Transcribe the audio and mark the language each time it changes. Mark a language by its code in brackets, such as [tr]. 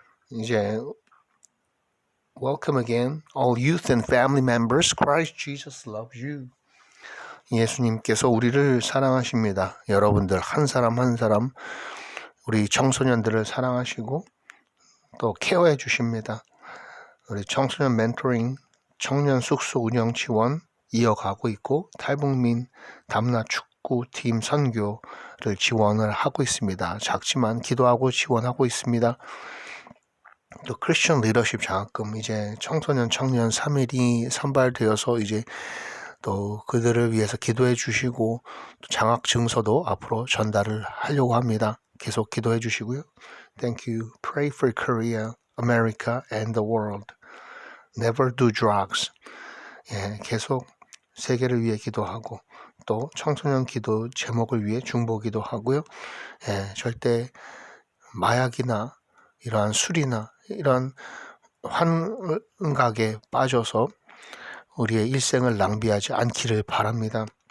[ko] 이제 [en] Welcome again all youth and family members Christ Jesus loves you [ko] 예수님께서 우리를 사랑하십니다. 여러분들 한 사람 한 사람 우리 청소년들을 사랑하시고 또 케어해 주십니다. 우리 청소년 멘토링, 청년 숙소 운영 지원 이어가고 있고 탈북민 담나 축구팀 선교를 지원을 하고 있습니다. 작지만 기도하고 지원하고 있습니다. 또 크리스천 리더십 장학금 이제 청소년 청년 3일이 선발되어서 이제 또 그들을 위해서 기도해 주시고 장학 증서도 앞으로 전달을 하려고 합니다. 계속 기도해 주시고요. [en] Thank you. Pray for Korea, America and the world. Never do drugs. [ko] 예, 계속 세계를 위해 기도하고 또 청소년 기도 제목을 위해 중보기도 하고요. 예, 절대 마약이나 이러한 술이나 이러한 환각에 빠져서 우리의 일생을 낭비하지 않기를 바랍니다.